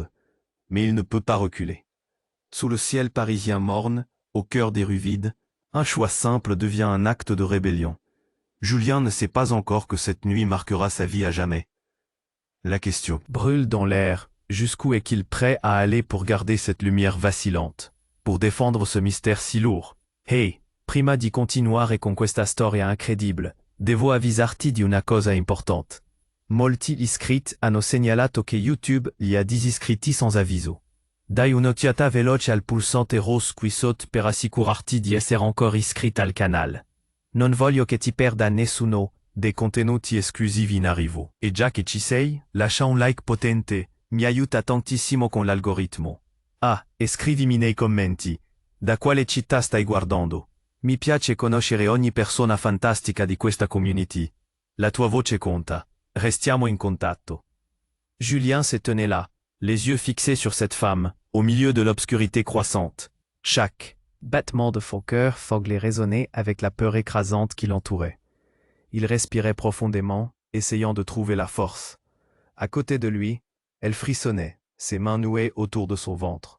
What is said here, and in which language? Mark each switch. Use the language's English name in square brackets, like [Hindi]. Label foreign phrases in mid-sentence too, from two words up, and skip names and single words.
[French] Mais il ne peut pas reculer. Sous le ciel parisien morne, au cœur des rues vides, un choix simple devient un acte de rébellion. Julien ne sait pas encore que cette nuit marquera sa vie à jamais. La question brûle dans l'air. Jusqu'où est-il prêt à aller pour garder cette lumière vacillante, pour défendre ce mystère si lourd? [Italian] Hey, prima di continuare con questa storia incredibile. Devo avvisarti di una cosa importante. Molti iscritti hanno segnalato che YouTube li ha disiscritti sans avviso. Dai un'occhiata veloce al pulsante rosso qui sotto per assicurarti di essere ancora iscritto al canale. Non voglio che ti perda nessuno dei contenuti esclusivi in arrivo. E già che ci sei, lascia un like potente, mi aiuta tantissimo con l'algoritmo. Ah, e scrivimi nei commenti, da quale città stai guardando? Mi piace conoscere ogni persona fantastica di questa community. La tua voce conta. Restiamo in contatto. [French] Julien se tenait là, les yeux fixés sur cette femme, au milieu de l'obscurité croissante. Chaque battement de son cœur semblait résonner avec la peur écrasante qui l'entourait. Il respirait profondément, essayant de trouver la force. À côté de lui, elle frissonnait, ses mains nouées autour de son ventre.